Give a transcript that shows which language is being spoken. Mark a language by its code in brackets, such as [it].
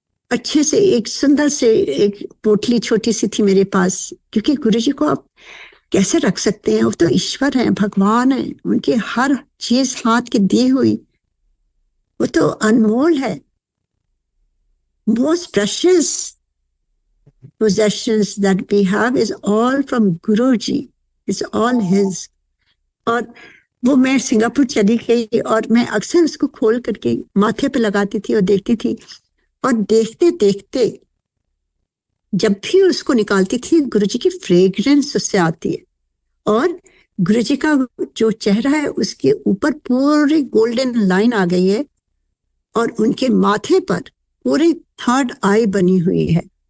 [hi] अच्छे से एक सुंदर से एक पोटली छोटी सी थी मेरे पास, क्योंकि गुरुजी को आप कैसे रख सकते हैं, वो तो ईश्वर है, भगवान है, उनकी हर चीज हाथ की दी हुई, वो तो अनमोल है। [en] Most precious possessions that we have is all from Guruji, is all his. [hi] और वो मैं सिंगापुर चली गई और मैं अक्सर उसको खोल करके माथे पे लगाती थी और देखती थी, और देखते देखते जब भी उसको निकालती थी गुरुजी की फ्रेग्रेंस उससे आती है, और गुरुजी का जो चेहरा है उसके ऊपर पूरी गोल्डन लाइन आ गई है, और उनके माथे पर पूरी थर्ड आई बनी हुई है।